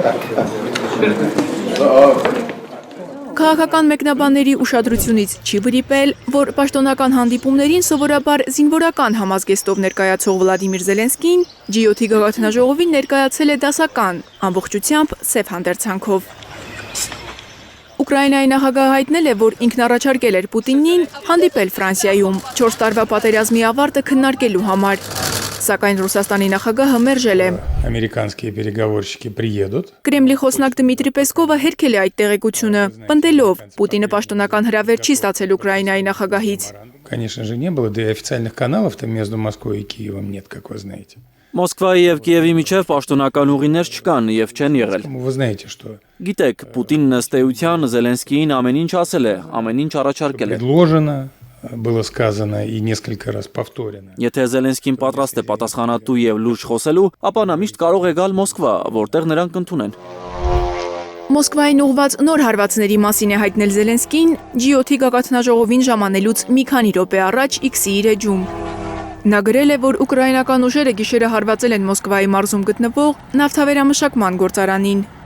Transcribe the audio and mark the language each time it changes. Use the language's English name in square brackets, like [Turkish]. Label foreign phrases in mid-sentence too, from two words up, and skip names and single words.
[Armenian] Քաղաքական մեկնաբանների ուշադրությունից չի վրիպել, որ պաշտոնական հանդիպումներին սովորաբար զինվորական համազգեստով ներկայացող Վլադիմիր Զելենսկին G7-ի գագաթնաժողովին ներկայացել է դասական, ամբողջությամբ սև հանդերձանքով։ Ուկրաինայի նախագահը հայտնել է, որ ինքն առաջարկել էր Պուտինին հանդիպել Ֆրանսիայում 4 տարվա պատերազմի ավարտը քննարկելու համար։ Սակայն Ռուսաստանի նախագահը մերժել է։ [Russian] Ամերիկանские переговорщики приедут. [Armenian] Կրեմլի խոսնակ Դմիտրի Պեսկովը հերքել է այդ տեղեկությունը, պնդելով Պուտինը պաշտոնական հրավեր չի ստացել Ուկրաինայի նախագահից։ [Russian] Конечно же, не было, да и официальных каналов-то между Москвой и Киевом нет, как вы знаете. [Armenian] Մոսկվայի եւ Կիևի միջև պաշտոնական ուղիներ չկան եւ չեն եղել։ [Russian] Вы знаете, что [Armenian] Գիտեք, Պուտինն ըստ էության Զելենսկիին ամեն ինչ ասել է, ամեն ինչ առաջարկել է։ [Russian] предложено, было сказано и несколько раз повторено. [Armenian] Եթե Զելենսկին պատրաստ է պատասխանատու եւ լուրջ խոսելու, ապա նա միշտ կարող է գալ Մոսկվա, որտեղ նրան կընդունեն։ Մոսկվային ուղված նոր հարվածների մասին է հայտնել Զելենսկին G7-ի գագաթնաժողովին ժամանելուց մի քանի րոպե առաջ X-ի իր էջում։ Նա գրել է, որ ուկրաինական ուժերը գիշերը հարվածել են Մոսկվայի մարզում գտնվող նավթավերամշակման գործարանին։